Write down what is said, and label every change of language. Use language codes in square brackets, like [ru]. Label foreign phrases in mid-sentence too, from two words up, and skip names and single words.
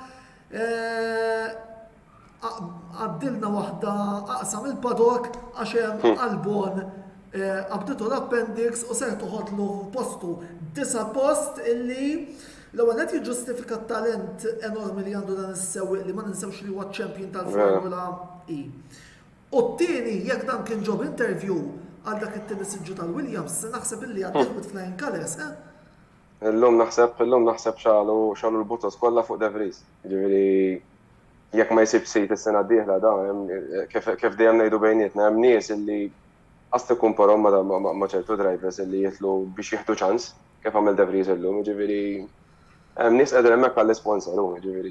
[mt] għaddilna waħda aqsam il-padok għax hemm Albon qabditu l-appendix u ser toħodlu postu 9 post illi l-ewwel qed jiġġustifika t-talent enormi li għandu dan is-sewwieq li ma ninsewx li huwa champion tal-Formula E. U t-tieni jekk dan kien [en] job interview [mt] għal dak it-tieni siġġu tal-Williams naħseb illi għaddih [en] with flying colors, [mt] Illum naħseb xalu l-butos kollha fuq De Vries. Jiġifieri jekk ma jsib sit is-sena d-dieħla da kif dejjem ngħidu bejnietna hemm nies illi qast ikkumparhom ma' ċertu drivers illi jitlu biex jieħdu ċans kif għamel De Vries illum, jiġifieri hemm nies qegħdin hemmhekk għall-isponsor hu, jiġifieri.